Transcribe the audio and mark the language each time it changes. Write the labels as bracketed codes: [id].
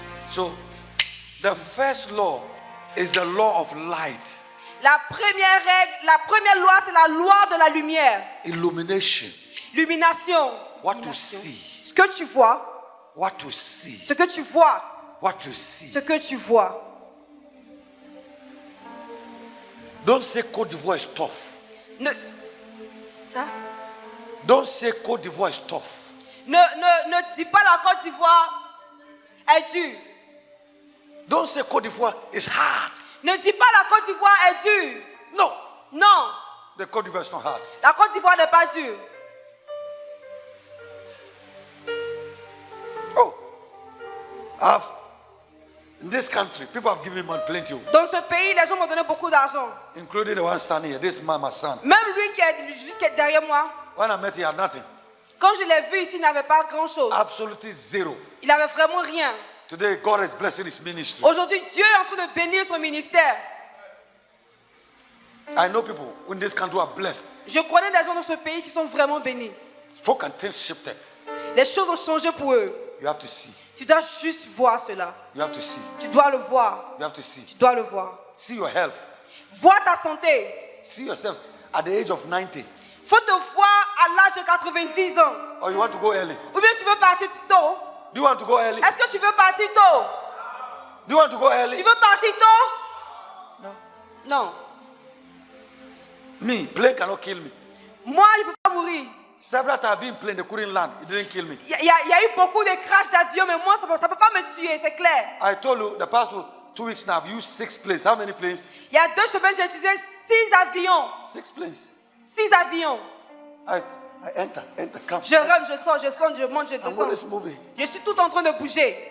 [en] So, the first law is the law of light, [fr] la première règle, la première loi, c'est la loi de la lumière. [en] illumination, [fr] Illumination. [en] what to see, [fr] Ce que tu vois, [en] what to see, [fr] ce que tu vois, [en] what to see. [fr] ce que tu vois. [en] Don't say Côte d'Ivoire is tough. [fr] Ne, ça? [en] Don't say Côte d'Ivoire is tough. [fr] Ne dis pas la Côte d'Ivoire est dure. [en] Don't say Côte d'Ivoire is hard. [fr] Ne dis pas la Côte d'Ivoire est dure. [en] No, [fr] Non, [en] the Côte d'Ivoire is not hard. [fr] la Côte d'Ivoire n'est pas dure. [en] Oh, in this country, people have given me money plenty, [fr] Dans ce pays, les gens m'ont donné beaucoup d'argent. [en] including the one standing here. This man, my son. [fr] Même lui qui est juste derrière moi. [en] When I met him, he had nothing. [fr] Quand je l'ai vu ici, il n'avait pas grand-chose. [en] Absolutely zero. [fr] Il n'avait vraiment rien. [en] Today, God is blessing his ministry. [fr] Aujourd'hui, Dieu est en train de bénir son ministère. [en] I know people in this country who are blessed. [fr] Je connais des gens dans ce pays qui sont vraiment bénis. [en] Spoke and things shifted. [fr] Les choses ont changé pour eux. [en] You have to see. [fr] Tu dois juste voir cela. [en] You have to see. [fr] Tu dois le voir. [en] You have to see. [fr] Tu dois le voir. [en] See your health. [fr] Vois ta santé. [en] See yourself at the age of 90. [fr] Faut te voir à l'âge de 90 ans. [en] Or you want to go early. [fr] Ou bien tu veux partir tôt. [en] Do you want to go early? [fr] Est-ce que tu veux partir tôt? [en] Do you want to go early? [fr] Tu veux partir tôt? [en] No. [fr] Non. [en] Me, plane cannot kill me. [fr] Moi, je ne peux pas mourir. [en] Several times I've been plane, they couldn't land. It didn't kill me. [fr] Il y a eu beaucoup de crashs d'avion, mais moi, ça ne peut pas me tuer, c'est clair. [en] I told you the past 2 weeks now, I've used 6 planes. How many planes? [fr] Il y a 2 semaines, j'ai utilisé 6 avions. [en] 6 planes. [fr] 6 avions. [en] I enter, come. [fr] Je rentre, je sors, je sors, je monte, je [en] I'm always [fr] descends. [en] moving. [fr] Je suis tout en train de bouger.